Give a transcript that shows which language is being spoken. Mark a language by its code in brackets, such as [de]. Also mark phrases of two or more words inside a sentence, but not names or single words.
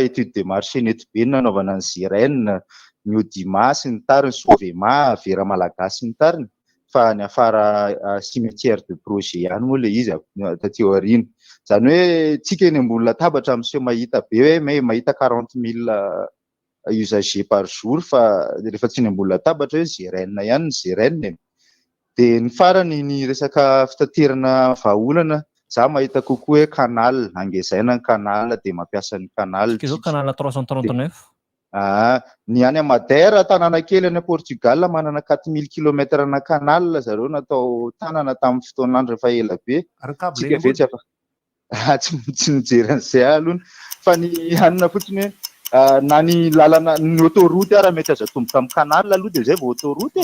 [fr] étude de marché [mg] nety be ny nanaovana ny GRN ny Odima sy ny tariny Sovema Vera Malagasy ny tariny fa ny afara [fr] cimetière de projet [mg] ihany moa le izy taty aoriana zany hoe tsika eny ambony latabatra amin'izay mahita be hoe mahita 40,000 [fr] usagers par jour [mg] fa rehefa tsy eny ambony latabatra hoe GRN ihany ny GRN dia ny farany ny resaka fitaterana vahaolana za mahita kokoa hoe canal angezaina ny canal dia mampiasa ny canal canal 339 ny any Madera tanàna kely any Portugal manana 4,000 km na canal zareo natao tanàna tamin'ny fotoan'andro rehefa ela be tsika vetsy afa tsy mijery an'izay aloha fa ny anina fotsiny hoe na ny lalana ny autoroute ara mety aza tomboka amin'ny canal aloha dia zay vao autoroute